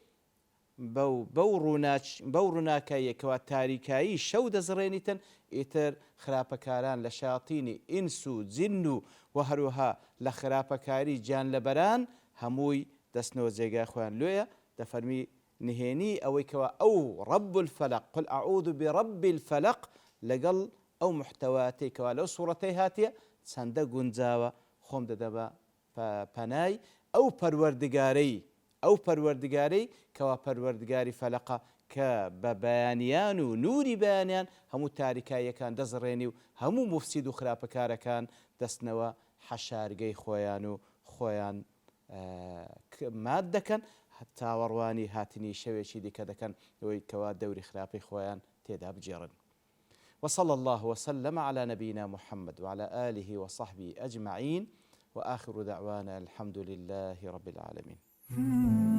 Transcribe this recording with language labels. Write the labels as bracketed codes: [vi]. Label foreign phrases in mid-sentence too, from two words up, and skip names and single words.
[ckb] بەو ڕووناکاییەکەوە تاریکایی شەو دەزڕێنیتن، ئیتر خراپەکاران لە شەیاطینی ئینس و جین و هەروەها لە خراپەکاری گیان لەبەران هەمووی دەستنەوە جێگای خۆیان لێیە. دەفەرمی نهێنی ئەوەی کەوا ئەو [ar] رب الفلق قل أعوذ برب الفلق [ckb] لەگەڵ ئەو محتەواتەی کەوا لەو سوورەتەی هاتیە چەندە گونجاوە خۆم دەدەمە پەنای ئەو پەروەردگارەی کەوا پەروەردگاری فەلەقە کە بە بەیانیان و نووری بەیانیان هەموو تاریکاییەکان دەزڕێنی و هەموو مفسید و خراپەکارەکان دەستنەوە حەشارگەی خۆیان و خۆیان مات دەکەن، تاوەڕوانی هاتنی شەوێکی دیکە دەکەن ئەوەی کەوا دەوری خراپەی خۆیان تێدا بجێڕن. [ar] وصلى الله وسلم على نبينا محمد وعلى آله وصحبه أجمعين، وآخر دعوانا الحمد لله رب العالمين.